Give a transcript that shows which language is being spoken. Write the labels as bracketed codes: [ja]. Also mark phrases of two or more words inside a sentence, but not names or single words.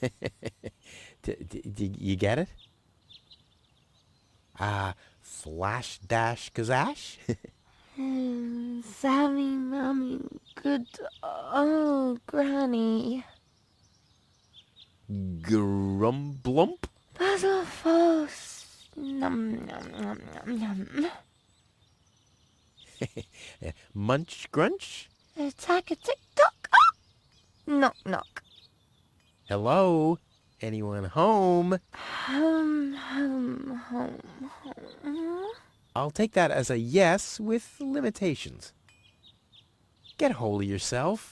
[en] You get it? Flash dash kazash? Sammy, Mommy, good old Granny. Grumblump? Puzzle false. Num, num, num, num, num. Munch grunch? Attack a tick-tock. Ah! Knock, knock. Hello? Anyone home? Home, home, home, home. I'll take that as a yes with limitations. Get hold of yourself.